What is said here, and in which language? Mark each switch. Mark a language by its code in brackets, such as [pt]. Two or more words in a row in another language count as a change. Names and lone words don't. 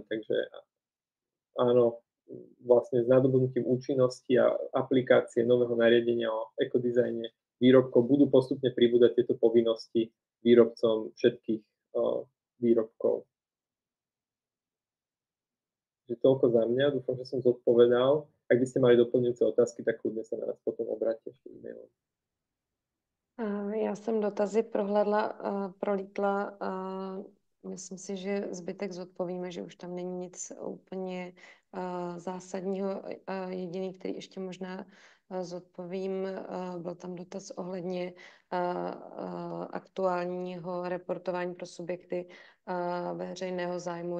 [sk] Takže áno, vlastne s nadobudnutím účinnosti a aplikácie nového nariadenia o ekodizajne výrobkov budú postupne pribúdať tieto povinnosti výrobcom všetkých výrobkov. Takže toľko za mňa, dúfam, že som zodpovedal. Ak by ste mali doplňujúce otázky, tak kľudne sa na nás potom obráťte ešte e-mailom. [cs] Já jsem dotazy prohlédla, prolítla. Myslím si, že zbytek zodpovíme, že už tam není nic úplně zásadního. Jediný, který ještě možná zodpovím, byl tam dotaz ohledně aktuálního reportování pro subjekty veřejného zájmu.